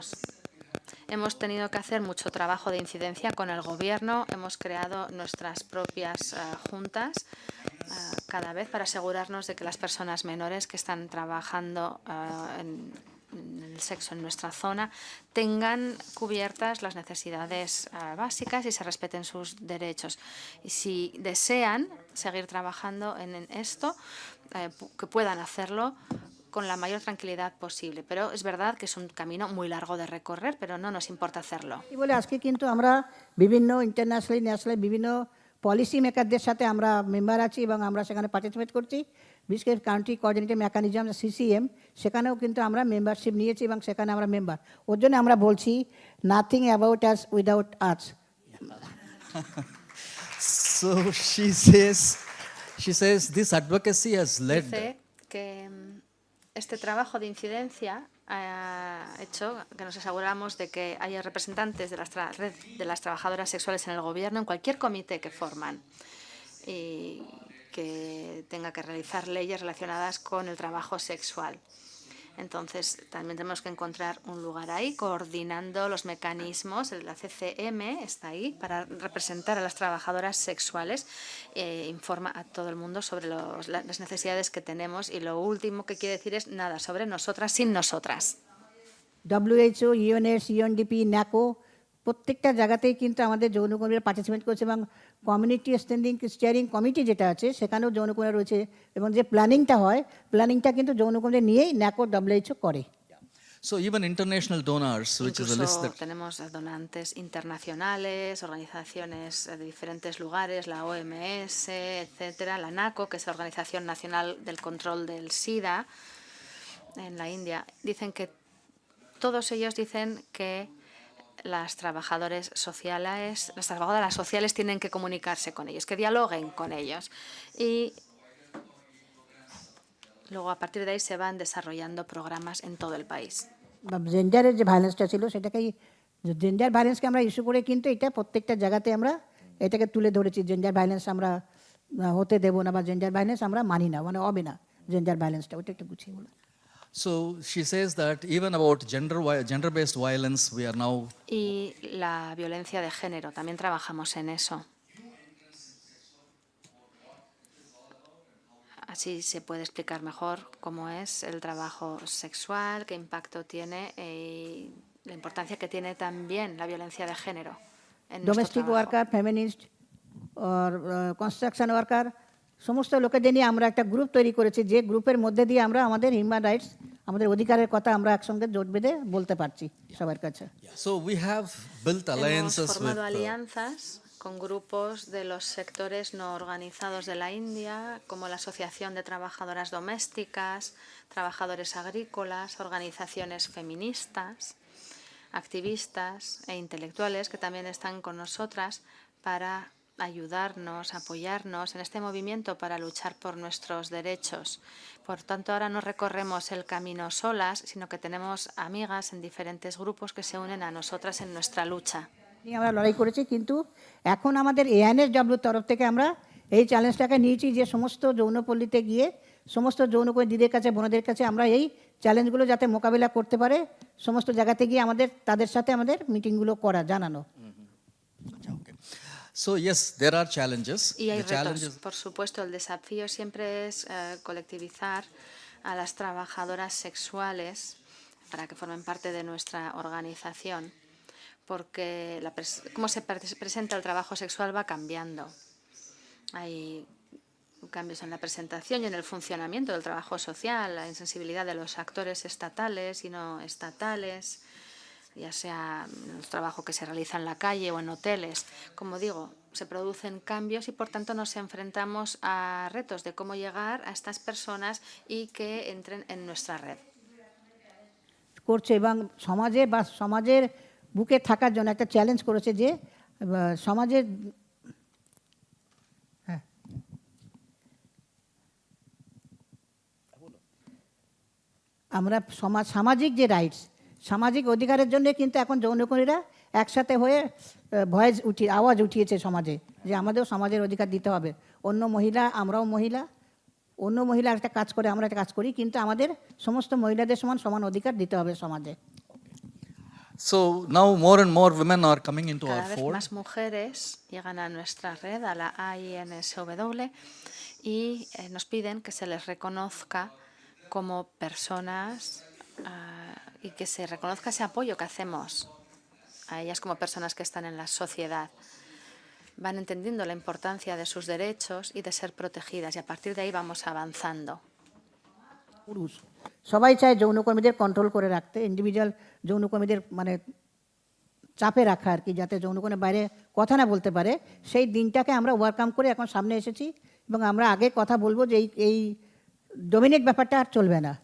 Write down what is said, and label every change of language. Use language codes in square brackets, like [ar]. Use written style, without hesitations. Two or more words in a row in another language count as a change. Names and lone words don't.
[es] Hemos tenido que hacer mucho trabajo de incidencia con el gobierno, hemos creado nuestras propias juntas cada vez para asegurarnos de que las personas menores que están trabajando en el sexo en nuestra zona tengan cubiertas las necesidades básicas y se respeten sus derechos. Y si desean seguir trabajando en esto, que puedan hacerlo con la mayor tranquilidad posible. Pero es verdad que es un camino muy largo de recorrer, pero no nos importa hacerlo. [bn] বলে আজকে কিন্তু আমরা বিভিন্ন [en] internationally nationally [bn] বিভিন্ন [en] policy makerদের [bn] সাথে আমরা মেম্বার আছি এবং আমরা সেখানে পার্টিসিপেট করছি। বিশেষ করে [en] country coordinator mechanism [bn] CCM, সেখানেও কিন্তু আমরা মেম্বারশিপ নিয়েছি এবং সেখানে আমরা মেম্বার। ওর জন্য আমরা বলছি [en] nothing about us without us. So she says She says this advocacy has led [es] Dice que este trabajo de incidencia ha hecho que nos aseguramos de que haya representantes de la red de las trabajadoras sexuales en el gobierno, en cualquier comité que forman, y que tenga que realizar leyes relacionadas con el trabajo sexual. Entonces, también tenemos que encontrar un lugar ahí, coordinando los mecanismos. La CCM está ahí para representar a las trabajadoras sexuales, informa a todo el mundo sobre las necesidades que tenemos, y lo último que quiere decir es nada sobre nosotras sin nosotras. [bn] WHO, ইউএনএস, ইউএনডিপি, ন্যাকো প্রত্যেকটা জায়গাতেই কিন্তু আমাদের যৌনকর্মীরা পার্টিসিপেট করছে, এবং [en] community steering committee [bn] যেটা আছে সেখানেও যৌনকর্মীরা রয়েছে, এবং যে প্ল্যানিংটা হয় প্ল্যানিংটা কিন্তু যৌনকর্মীদের নিয়েই ন্যাকো WHO করে। [en] So even international donors, which is a list [es] Incluso [en] that [es] tenemos donantes internacionales, organizaciones de diferentes lugares, la OMS, etcétera, la NACO, que es la Organización Nacional del Control del SIDA en la India. Dicen que todos ellos dicen que las trabajadoras sociales tienen que comunicarse con ellos, que dialoguen con ellos. Y luego a partir de ahí se van desarrollando programas en todo el país. [bn] জেন্ডারের যে ভায়োলেন্সটা ছিল সেটাকে, [en] gender violenceকে [bn] আমরা ইস্যু করে কিন্তু এটা প্রত্যেকটা জায়গাতে আমরা এটাকে তুলে ধরেছি। [en] gender violence [bn] আমরা হতে দেবো না, বা [en] gender violence [bn] আমরা মানি না, মানে হবে না [en] gender violenceটা। [bn] ওটা একটু গুছিয়ে বলো। [en] So she says that even about gender-based violence, we are now [es] Y la violencia de género, también trabajamos en eso. Así se puede explicar mejor cómo es el trabajo sexual, qué impacto tiene y la importancia que tiene también la violencia de género en nuestro [bn] ডোমেস্টিক [es] trabajo. [en] worker, feminist, construction worker, [bn] সমস্ত লোকেদের নিয়ে আমরা একটা গ্রুপ তৈরি করেছি, যে গ্রুপের মধ্যে দিয়ে আমরা আমাদের [en] human rights, [bn] আমাদের অধিকারের কথা আমরা একসঙ্গে জোট বেঁধে বলতে পারছি সবার কাছে। [en] so we have built [es] Hemos [en] alliances [es] formado [en] with [es] alianzas con grupos de los sectores no organizados de la India, como la Asociación de Trabajadoras Domésticas, Trabajadores Agrícolas, organizaciones feministas, activistas e intelectuales que también están con nosotras para ayudarnos, apoyarnos en este movimiento para luchar por nuestros derechos. Por tanto, ahora no recorremos el camino solas, sino que tenemos amigas en diferentes grupos que se unen a nosotras en nuestra lucha. [bn] নিয়ে আমরা লড়াই করেছি, কিন্তু এখন আমাদের ANSW তরফ থেকে আমরা এই চ্যালেঞ্জটাকে নিয়েছি যে সমস্ত যৌনপল্লীতে গিয়ে সমস্ত যৌনকর্মী দিদিদের কাছে, বোনদের কাছে আমরা এই চ্যালেঞ্জগুলো যাতে মোকাবিলা করতে পারে, সমস্ত জায়গাতে গিয়ে তাদের সাথে আমাদের মিটিংগুলো করা, জানানো। [en] okay. So yes, there are challenges. [es] Y hay [en] The challenge [es] retos, por supuesto. El desafío siempre es colectivizar a las trabajadoras sexuales para que formen parte de nuestra organización, porque cómo se presenta el trabajo sexual va cambiando. Hay cambios en la presentación y en el funcionamiento del trabajo social, la insensibilidad de los actores estatales y no estatales, ya sea en el trabajo que se realiza en la calle o en hoteles. Como digo, se producen cambios y por tanto nos enfrentamos a retos de cómo llegar a estas personas y que entren en nuestra red. [bn] করছে এবং সমাজে বা সমাজের বুকে থাকার জন্য একটা চ্যালেঞ্জ করেছে, যে সমাজের আমরা সামাজিক যে রাইটস, সামাজিক অধিকারের জন্য কিন্তু এখন যৌনকর্মীরা একসাথে হয়ে আওয়াজ উঠিয়েছে সমাজে, যে আমাদেরও সমাজের অধিকার দিতে হবে। অন্য মহিলা, আমরাও মহিলা, অন্য মহিলা একটা কাজ করে, আমরা একটা কাজ করি, কিন্তু আমাদের সমস্ত মহিলাদের সমান অধিকার দিতে হবে সমাজে। [en] So now more and more women are coming into our [es] Cada vez [en] fold. [es] más mujeres llegan a nuestra red, a la AINSW, y nos piden que se les reconozca como personas y que se reconozca ese apoyo que hacemos a ellas como personas que están en la sociedad. Van entendiendo la importancia de sus derechos y de ser protegidas, y a partir de ahí vamos avanzando. [bn] পুরুষ সবাই চায় যৌনকর্মীদের কন্ট্রোল করে রাখতে, ইন্ডিভিজুয়াল যৌনকর্মীদের মানে চাপে রাখা আর কি, যাতে যৌনকর্মীর বাইরে কথা না বলতে পারে। সেই দিনটাকে আমরা ওভারকাম করে এখন সামনে এসেছি, এবং আমরা আগে কথা বলবো যে এই ডোমিনেট ব্যাপারটা আর চলবে না।